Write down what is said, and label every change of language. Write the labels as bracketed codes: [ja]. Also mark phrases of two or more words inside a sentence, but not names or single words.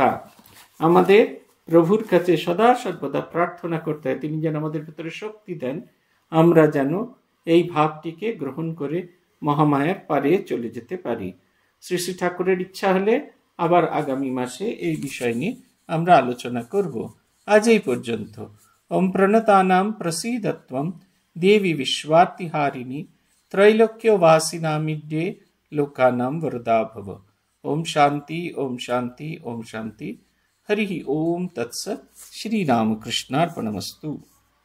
[bn] আমাদের প্রভুর কাছে সদা সর্বদা প্রার্থনা করতে হয় তিনি যেন আমাদের ভেতরে শক্তি দেন, আমরা যেন এই ভাবটিকে গ্রহণ করে মহামায়ার পারে চলে যেতে পারি। শ্রী শ্রী ঠাকুরের ইচ্ছা হলে আবার আগামী মাসে এই বিষয় নিয়ে আমরা আলোচনা করব। আজ এই পর্যন্ত। [sa] ओम प्रणतानां प्रसीदत्वं देवी विश्वार्तिहारिणी त्रैलोक्यवासिनामिड्ये लोकानां वरदा भव। ओम शांति ओम शांति ओम शांति। हरि ओम तत्सत्। श्री रामकृष्णार्पणमस्तु।